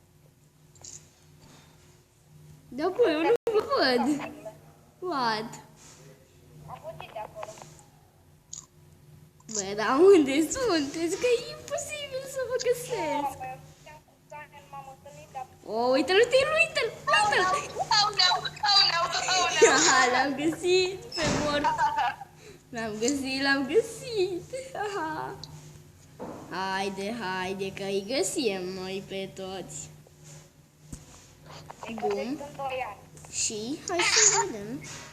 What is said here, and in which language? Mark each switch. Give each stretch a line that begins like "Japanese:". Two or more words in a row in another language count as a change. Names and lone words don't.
Romanian: Da, bă, eu nu vă văd.
English: What?
Romanian: Am fugit de acolo. Bă, dar unde sunteți? Că e imposibil să vă găsesc. Mamă, eu știam cu Daniel, m-am întâlnit, dar... O, uite-l, uite-l, uite-l, uite-l.
English: Oh no, oh no, oh no.
Romanian: Aha, l-am găsit pe mort. L-am găsit. Aha. Haide, că îi găsim noi pe toți. Îi Bun. găsesc în 2 ani. Și hai să vedem.